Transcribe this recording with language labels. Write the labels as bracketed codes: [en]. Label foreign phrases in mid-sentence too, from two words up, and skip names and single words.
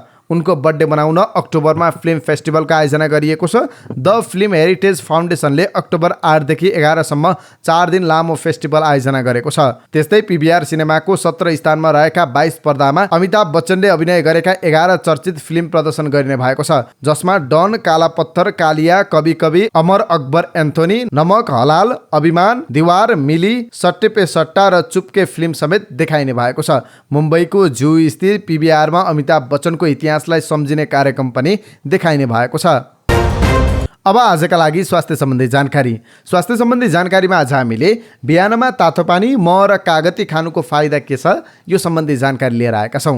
[ne] उनको बर्थडे मनाउन अक्टोबरमा फिल्म फेस्टिभलको आयोजना गरिएको छ। द फिल्म हेरिटेज फाउन्डेसनले अक्टोबर 8 देखि 11 सम्म 4 दिन लामो फेस्टिभल आयोजना गरेको छ। त्यस्तै पीभीआर सिनेमाको 17 स्थानमा रहेका 22 पर्दामा अमिताभ बच्चनले अभिनय गरेका 11 चर्चित फिल्म प्रदर्शन गरिने भएको छ, जसमा डन, काला पत्थर, कालिया, कभी कभी, अमर अकबर एन्थोनी, नमक हलाल, अभिमान, दीवार, मिली, सट्टे पे सट्टा र चुपके फिल्म समेत देखाइने भएको छ। मुम्बईको जुहू स्थित पीभीआरमा अमिताभ बच्चनको इतिहासलाई सम्झिने कार्यक्रम पनि देखाइने भएको छ। अब आजका लागि स्वास्थ्य सम्बन्धी जानकारी। स्वास्थ्य सम्बन्धी जानकारीमा आज हामीले बिहानमा तातो पानी, मह र कागती खानुको फाइदा के छ यो सम्बन्धी जानकारी लिएर आएका छौँ।